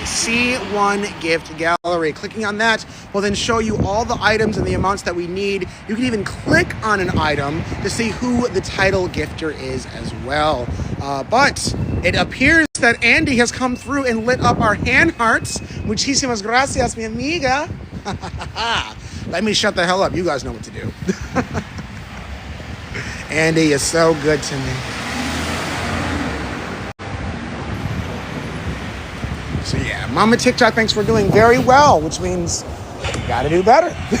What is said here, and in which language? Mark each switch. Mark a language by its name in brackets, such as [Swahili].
[English] C1 Gift Gallery. Clicking on that will then show you all the items and the amounts that we need. You can even click on an item to see who the title gifter is as well. But it appears that Andy has come through and lit up our hand hearts. [Spanish] Muchísimas gracias, mi amiga. [English] Let me shut the hell up. You guys know what to do. Andy is so good to me. So yeah, Mama TikTok thinks we're doing very well, which means we gotta do better.